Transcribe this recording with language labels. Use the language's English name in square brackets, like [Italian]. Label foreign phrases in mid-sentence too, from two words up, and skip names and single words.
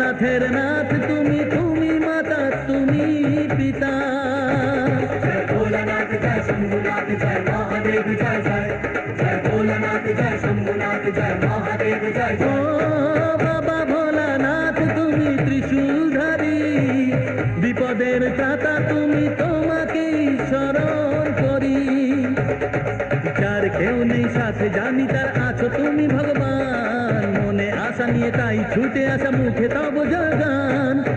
[Bangla] জগতের নাথ তুমি, তুমি মাতা তুমি পিতা। [Hindi] जय भोलानाथ जय शंभुनाथ जय महादेव जय जय। जय भोलानाथ जय शंभुनाथ जय महादेव जय ও जय। [Bangla] বাবা ভোলানাথ তুমি ত্রিশূলধারী, বিপদের ত্রাতা তুমি, তোমাকেই স্মরণ করি। যার কেউ নেই সাথে জানি তার আছো তুমি ভগবান, মনে আশা নিয়ে তাই ছুটে আসা মুখে তব জগান।